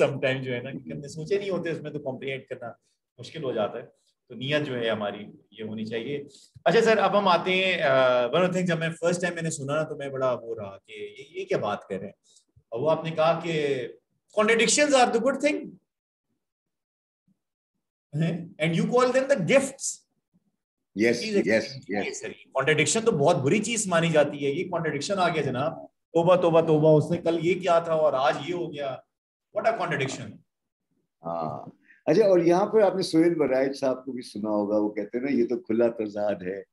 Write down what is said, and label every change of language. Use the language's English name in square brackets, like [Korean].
[Urdu] Sometimes جو ہے نا کہ ہم نے سوچے نہیں ہوتے, اس میں تو comprehend کرنا مشکل ہو جاتا ہے. تو نیت جو ہے ہماری یہ ہونی چاہیے. اچھا سر, اب ہم آتے ہیں ون آف تھنگ, جب میں فرسٹ ٹائم میں نے سنا نا تو میں بڑا وہ رہا کہ یہ کیا بات کر رہے ہیں. [English] اور وہ آپ نے کہا کہ contradictions are the good thing and you call them the gifts. Yes, yes, yes. [Urdu] Contradiction تو بہت بری چیز مانی جاتی ہے. یہ contradiction آ گیا جناب, توبہ توبہ توبہ, اس نے کل یہ کیا تھا اور آج یہ ہو گیا. [English] What a contradiction. [Urdu] ہاں اچھا, اور یہاں پر آپ نے سہیل برائج صاحب کو بھی سنا ہوگا, وہ کہتے ہیں نا یہ تو کھلا تضاد ہے.